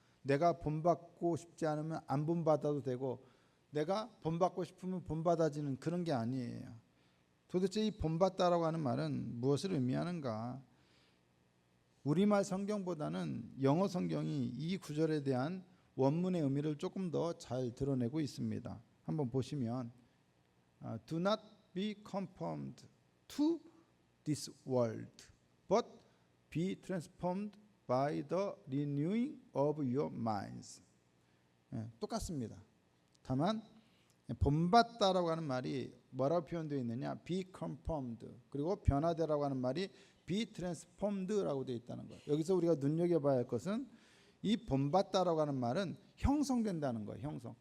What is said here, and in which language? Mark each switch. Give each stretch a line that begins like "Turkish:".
Korean: 내가 본받고 싶지 않으면 안 본받아도 되고, 내가 본받고 싶으면 본받아지는 그런 게 아니에요. 도대체 이 본받다라고 하는 말은 무엇을 의미하는가? 우리말 성경보다는 영어 성경이 이 구절에 대한 원문의 의미를 조금 더 잘 드러내고 있습니다. 한번 보시면
English: Do not be conformed to this world, but be transformed by the renewing of your minds.
Korean: 똑같습니다. 다만 본받다라고 하는 말이 뭐라고 표현되어 있느냐?
English: be conformed,
Korean: 그리고 변화되라고 하는 말이
English: be transformed
Korean: 라고 되어 있다는 거예요. 여기서 우리가 눈여겨봐야 할 것은 이 본받다라고 하는 말은 형성된다는 거예요. 형성.